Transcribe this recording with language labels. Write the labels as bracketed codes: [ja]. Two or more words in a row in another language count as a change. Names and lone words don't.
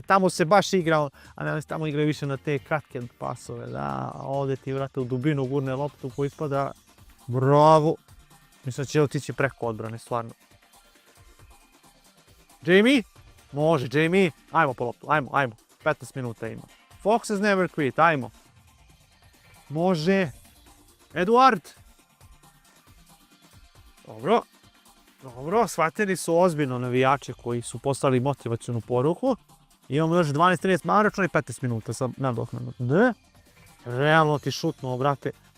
[bs] Tamo se baš igrao, a ne, tamo igraju više na te kratke pasove, da. Ovdje ti, brate, u dubinu gurne loptu koji ispada. Bravo. Mislim da će otići preko odbrane, stvarno. Jamie? Može, Jamie. Ajmo po loptu, ajmo. 15 minuta ima. [en] Foxes never quit, [bs] ajmo. Može. Eduard. Dobro, shvatili su ozbiljno navijače koji su poslali motivacijonu poruku. Imamo još 12-13 maračno i 15 minuta sa nadoknadom. Ne? Realno ti šutnuo, brate.